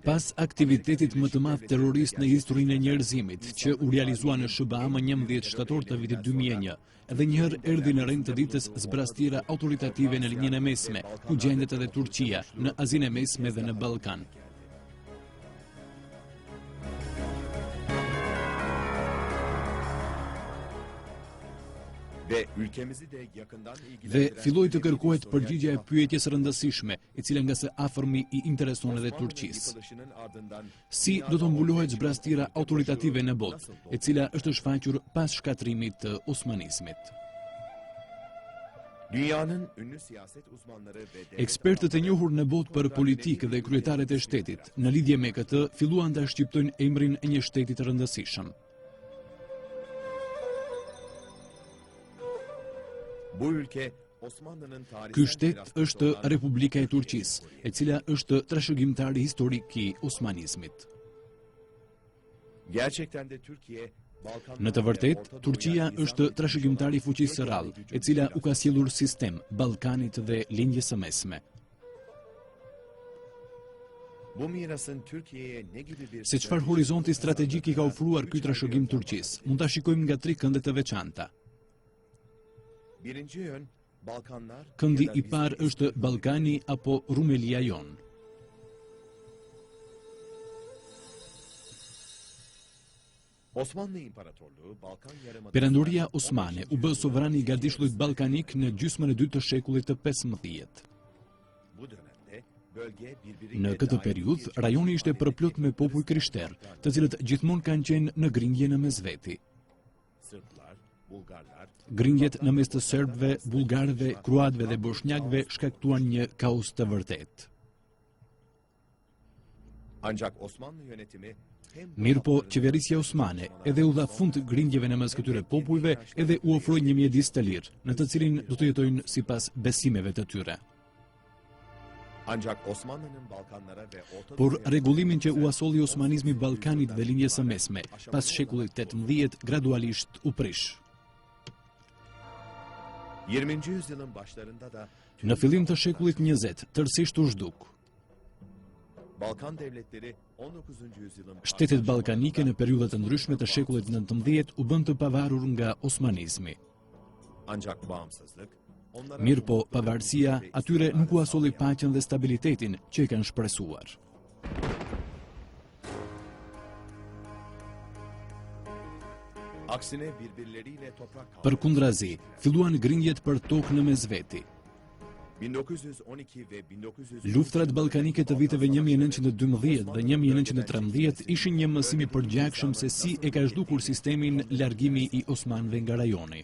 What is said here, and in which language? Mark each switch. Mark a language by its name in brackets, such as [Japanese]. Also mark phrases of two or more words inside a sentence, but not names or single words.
[Albanian] Pas aktivitetit më të madh terrorist në historinë e njerëzimit, që u realizua në SBA më 11 shtator të vitit 2001, edhe njëherë erdhi në rend të ditës zbrastira autoritative në linjën e mesme, ku gjendet edhe Turqia, në Azinë e Mesme dhe në Ballkan. [Turkish] ve ülkemizi de yakından [Albanian] Dhe [Turkish] ilgilendiren [Albanian] filloi të kërkohet përgjigja e pyetjes rëndësishme, e cila nga së afërmi i intereson edhe [Turkish] Osmanlı [Albanian] Turqisë. [Turkish] yıkılışının ardından [Albanian] Si do të mbulohet zbrastira autoritative në botë, e cila është shfaqur pas shkatrimit të osmanizmit. [Turkish] dünyanın ünlü siyaset uzmanları ve devlet [Albanian] Ekspertët e njohur në botë për politikë dhe kryetarët e shtetit, në lidhje me këtë, filluan ta shqiptojnë emrin e një shteti të rëndësishëm. [Turkish] bu ülke Osmanlı'nın [Albanian] Ky [Turkish] tarihsel [Albanian] shtet [Turkish] mirası [Albanian] është [Turkish] olan [Albanian] Republika e Turqisë, e cila është trashëgimtari historik i osmanizmit. [Turkish] gerçekten de Türkiye Balkanlar [Albanian] Në të [Turkish] ve [Albanian] vërtet, [Turkish] Orta Doğu'ya [Albanian] Turqia [Turkish] nizam [Albanian] është [Turkish] etmiş [Albanian] trashëgimtari i [Turkish] olan [Albanian] fuqisë së rrallë, e cila u ka sjellur sistem Ballkanit dhe lindjes së mesme. [Turkish] Bu mirasın Türkiye'ye ne gibi bir [Albanian] Se çfarë horizonti strategjik i ka ofruar ky trashëgim Turqisë, mund ta shikojmë nga 3 kënde të veçanta. [Turkish] Birinci yön Balkanlar [Albanian] Këndi [Turkish] ya da [Albanian] i parë [Turkish] bizim [Albanian] është Ballkani apo Rumelia jon. [Turkish] Osmanlı İmparatorluğu Balkan Yarımadası [Albanian] Perandoria osmane u bë sovran i gardishullit ballkanik në gjysmën e dytë të shekullit të 15. [Turkish] bu dönemde bölge birbiriyle [Albanian] Në këtë [Turkish] daim [Albanian] periudhë, [Turkish] geçmiş [Albanian] rajoni ishte përplot me popull krishterë, të cilët gjithmonë kanë qenë në grindje në mes veti. [Turkish] Sırplar, Bulgarlar, [Albanian] Grindjet në mes të serbëve, bullgarëve, kroatëve dhe bosnjakëve shkaktuan një kaos të vërtetë. [Turkish] ancak Osmanlı yönetimi hem bu [Albanian] Mirë po, [Turkish] halkların [Albanian] qeverisja osmane edhe u dha fund grindjeve në mes këtyre popujve edhe u ofroi një mjedis të lirë, në të cilin do të jetojnë sipas besimeve të tyre. [Turkish] ancak Osmanlı'nın Balkanlara ve Orta [Albanian] Por [Turkish] Doğu'ya [Albanian] rregullimin që u asolli osmanizmi Ballkanit dhe linjës së mesme, pas shekullit 18, gradualisht u prish. [Turkish] 20. yüzyılın başlarında da [Albanian] Në fillim të shekullit 20, tërësisht u zhduk. [Turkish] Balkan devletleri 19. yüzyılın [Albanian] Shtetet ballkanike në periudha të ndryshme të shekullit XIX u bën të pavarur nga osmanizmi. [Turkish] Ancak bağımsızlık onlara [Albanian] Mirë po, pavarësia atyre nuk u asolli paqen dhe stabilitetin që i kanë shpresuar. [Turkish] aksine birbirleriyle toprak [Albanian] Përkundrazi, filluan grindjet për tokë në mesveti. [Turkish] 1912 ve 1900 [Albanian] Luftrat ballkanike të viteve 1912 dhe 1913 ishin një mësim i përgjakshëm se si e ka zhdukur sistemin largimi i Osmanëve nga rajoni.